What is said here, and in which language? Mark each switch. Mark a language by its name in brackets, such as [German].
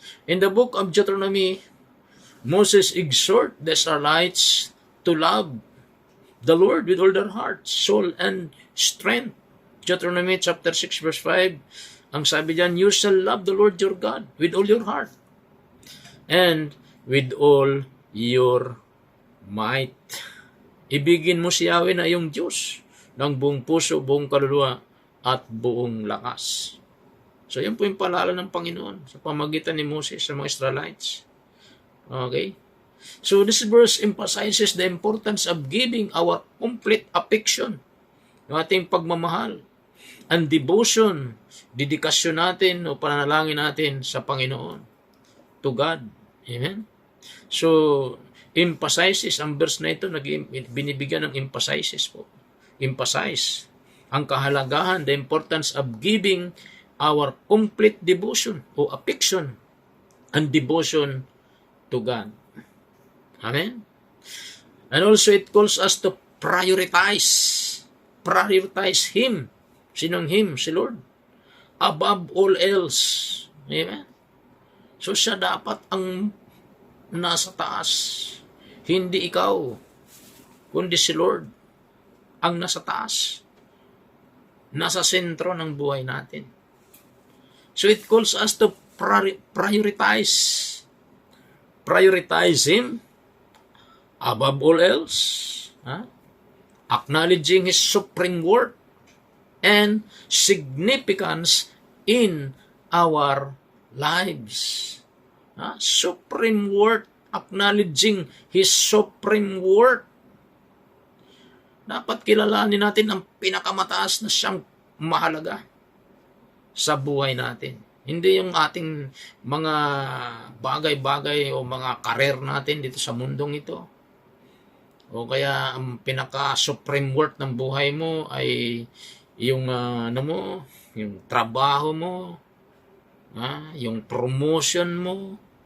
[English] In the book of Deuteronomy, Moses exhorts the Israelites to love the Lord with all their heart, soul, and strength. Deuteronomy chapter 6 verse 5, [Filipino] ang sabi diyan, [English] you shall love the Lord your God with all your heart and with all your might. [Filipino] Ibigin mo si Yahweh na iyong Diyos ng buong puso, buong kaluluwa, at buong lakas. So, yan po yung paalala ng Panginoon sa pamagitan ni Moses sa mga Israelites. [English] Okay? So, this verse emphasizes the importance of giving our complete affection, [Filipino] yung ating pagmamahal, [English] and devotion, [Filipino] dedikasyon natin o pananalangin natin sa Panginoon, [English] to God. Amen? [Filipino] So, emphasizes, ang verse na ito, binibigyan ng emphasizes po. [English] Emphasize [Filipino] ang kahalagahan, [English] the importance of giving our complete devotion o affection and devotion to God. Amen? And also it calls us to prioritize Him. [Filipino] Sinong [English] Him? Si Lord. Above all else. Amen? [Filipino] So siya dapat ang nasa taas. Hindi ikaw, kundi si Lord ang nasa taas, nasa sentro ng buhay natin. [English] So it calls us to prioritize Him above all else, acknowledging His supreme worth and significance in our lives. Supreme worth, acknowledging His supreme worth. [Filipino] Dapat kilalanin natin ang pinakamataas na siyang mahalaga sa buhay natin. Hindi yung ating mga bagay-bagay o mga karir natin dito sa mundong ito. O kaya ang pinaka-supreme worth ng buhay mo ay yung yung trabaho mo, yung promotion mo.